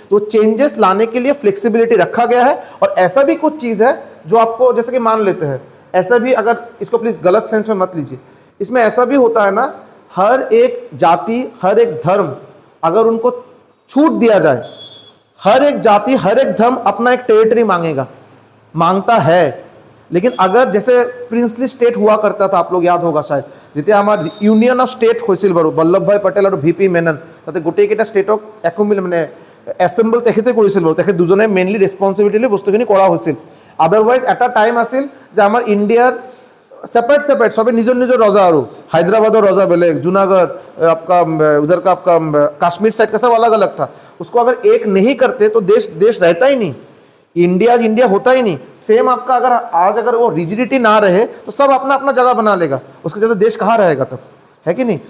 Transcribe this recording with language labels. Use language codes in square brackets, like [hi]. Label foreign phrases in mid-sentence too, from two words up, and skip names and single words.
[hi] तो चेंजेस लाने के लिए फ्लेक्सिबिलिटी रखा गया है। और ऐसा भी कुछ चीज़ है जो आपको जैसे कि मान लेते हैं, ऐसा भी अगर इसको प्लीज गलत सेंस में मत लीजिए, इसमें ऐसा भी होता है ना, हर एक जाति, हर एक धर्म अगर उनको छूट दिया जाए, हर एक जाति, हर एक धर्म अपना एक टेरिटरी मांगेगा, मांगता है। लेकिन अगर जैसे [en] princely state [hi] हुआ करता था, आप लोग याद होगा शायद, जिते हमार [en] union of state [as] হৈছিল বাৰু বল্লভ ভাই পটেল আৰু ভিপি মেনন, তাতে গোটেইকেইটা ষ্টেটক একমিল মানে এছেম্বল তেখেতে কৰিছিল বাৰু, তেখেত দুজনে [en] mainly responsibility [as] বস্তুখিনি কৰা হৈছিল। আদাৰৱাইজ এটা টাইম আছিল যে আমাৰ ইণ্ডিয়াৰ [hi] सेपरेट सभी निजर निजर रजा, और हैदराबाद और रजा बेलेग, जूनागढ़ आपका उधर का आपका कश्मीर साइड का सब अलग अलग था। उसको अगर एक नहीं करते तो देश रहता ही नहीं, इंडिया होता ही नहीं। सेम आपका अगर आज अगर वो रिजिडिटी ना रहे तो सब अपना अपना जगह बना लेगा, उसके जगह देश कहाँ रहेगा तब, है कि नहीं?